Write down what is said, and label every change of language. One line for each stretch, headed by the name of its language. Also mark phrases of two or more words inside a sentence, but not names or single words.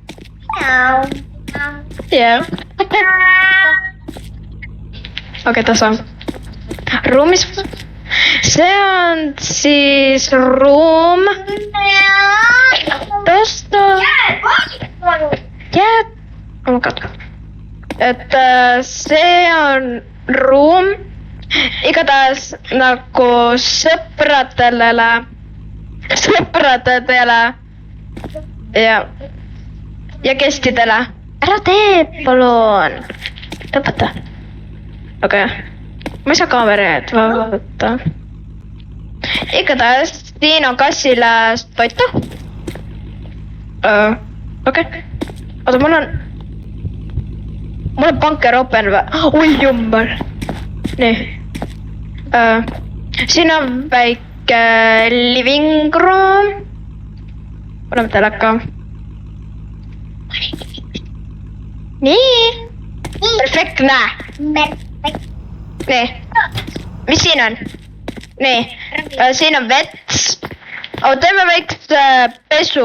Estonian: Jah. Okei, tasa. Ruumis. See on siis ruum. Tõsta. Jääd.
English: Oh my god.
Estonian: Et see on ruum. Igatahes nagu sõpradele. Ja kestidele. Ära tee, palun. Lõpeta. Okei. Ma ei saa kaamerat vaadata. Igatahes siin on kassile toitu. Okei. Oota, mul on
English: bunker open
Estonian: või? Oi jummel. Nii. Siin on väike
English: living room.
Estonian: Paneme teleka. Nii. Perfektne. Nii. Mis siin on? Nii. Siin on vets. Teeme väikse pesu.